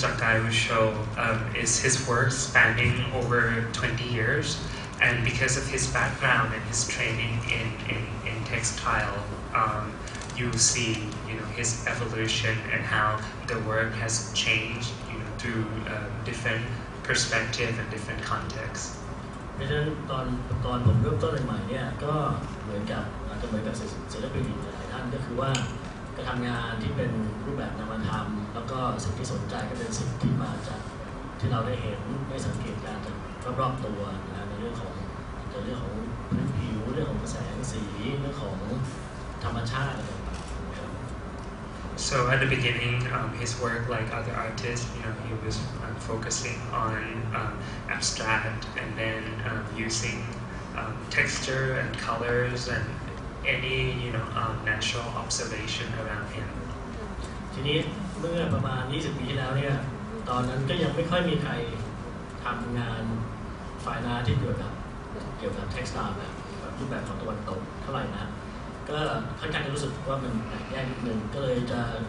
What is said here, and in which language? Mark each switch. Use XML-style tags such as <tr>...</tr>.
<en>Jakkai will show is his work spanning over 20 years, and because of his background and his training in textile, you see his evolution and how the work has changed through different perspective and different contexts.</en> <th>เพราะฉะนั้นตอนผมเริ่มต้นใหม่ๆเนี่ยก็เหมือนกับศิลปินอีกหลายท่านก็คือว่าก็ทำงานที่เป็นรูปแบบนามธรรมแล้วก็สิ่งที่สนใจก็เป็นสิ่งที่มาจากที่เราได้เห็นได้สังเกตการจากรอบๆตัวนะในเรื่องของพื้นผิวเรื่องของแสงสีเรื่องของธรรมชาติอะไรต่างๆนะครับ</th> <en>So at the beginning, his work, like other artists, he was focusing on abstract and then using texture and colors and any natural observation around him.</en> <th>ทีนี้เมื่อประมาณ20 ปีที่แล้วเนี่ยตอนนั้นก็ยังไม่ค่อยมีใครทำงานฝ่ายนาที่เกี่ยวกับ textile แบบรูปแบบของตะวันตกเท่าไหร่นะก็ค่อนข้างจะรู้สึกว่ามันแตกแยกนิดนึงก็เลยจะ</th>